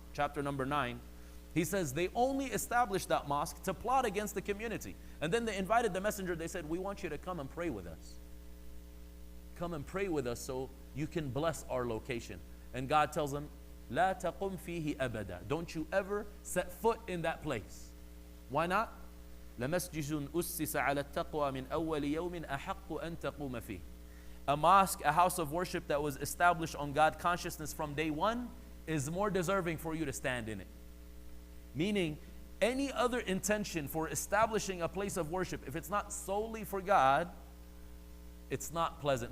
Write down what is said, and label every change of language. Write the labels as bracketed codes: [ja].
[en] chapter number 9, he says they only established that mosque to plot against the community. And then they invited the messenger. They said, we want you to come and pray with us. Come and pray with us so you can bless our location. And God tells them, [ar] لا تقم فيه أبدا. [en] Don't you ever set foot in that place. Why not? [ar] لمسجد أسس على التقوى من أول يوم أحق أن تقوم فيه. [en] A mosque, a house of worship that was established on God consciousness from day one is more deserving for you to stand in it. Meaning, any other intention for establishing a place of worship, if it's not solely for God, it's not pleasant.